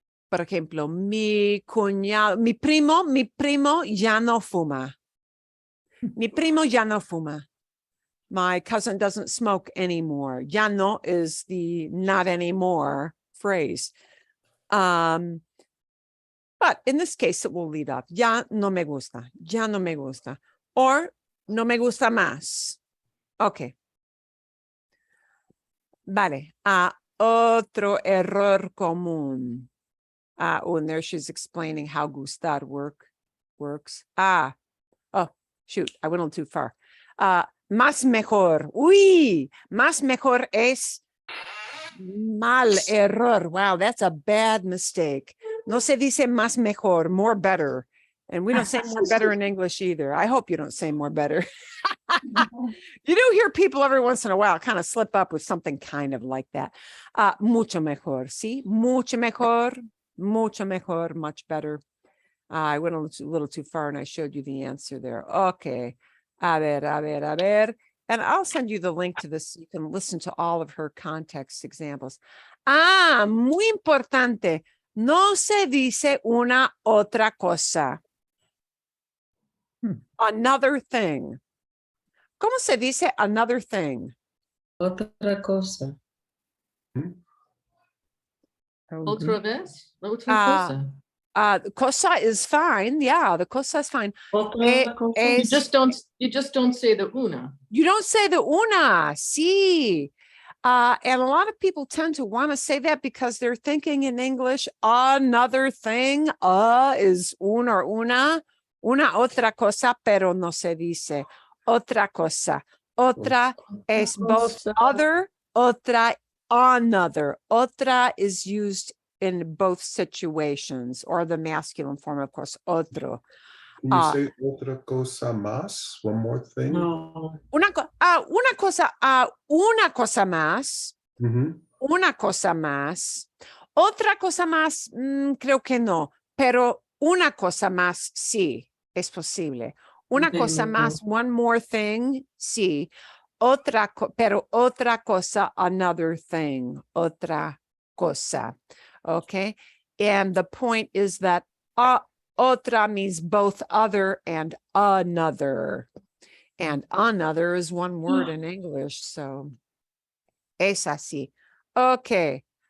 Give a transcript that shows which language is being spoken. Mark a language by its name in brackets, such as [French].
[Spanish] Por ejemplo, mi cuñado, mi primo ya no fuma. Mi primo ya no fuma. [English] My cousin doesn't smoke anymore. [Spanish] Ya no [English] is the not anymore phrase. But in this case, it will lead up. [Spanish] Ya no me gusta. Ya no me gusta. Or no me gusta más. Okay. Vale. otro error común. [English] And there she's explaining how gustar works. Oh, shoot, I went a little too far. [Spanish] Más mejor. Uy, más mejor es mal error. [English] Wow, that's a bad mistake. [Spanish] No se dice más mejor, [English] more better. And we don't say more better in English either. I hope you don't say more better. You do hear people every once in a while kind of slip up with something kind of like that. [Spanish] Mucho mejor, sí? Mucho mejor, [English] much better. I went a little too far and I showed you the answer there. Okay. [Spanish] A ver. [English] And I'll send you the link to this. You can listen to all of her context examples. [Spanish] Muy importante. No se dice una otra cosa. [English] Another thing. [Spanish] ¿Cómo se dice [English] another thing? [Spanish] Otra cosa. Otra vez? Otra cosa. [English] Cosa is fine. Yeah, the cosa is fine. [Spanish] Otra cosa. [English] You just don't say the una. You don't say the una. Sí. And a lot of people tend to want to say that because they're thinking in English, another thing. [Spanish] Is un or una otra cosa, pero no se dice otra cosa. [English] Otra es both other, otra, another. Otra is used in both situations, or the masculine form, of course, otro. Can you say [Spanish] otra cosa más? [English] One more thing? [Spanish] No. Una cosa más. Una cosa más. Otra cosa más, creo que no, pero una cosa más, sí, es posible. Una cosa más, [English] one more thing, [Spanish] sí. Pero otra cosa, [English] another thing, [Spanish] otra cosa. [English] Okay. And the point is that otra means both other and another. And another is one word in English. So [Spanish] es así. [English] Okay.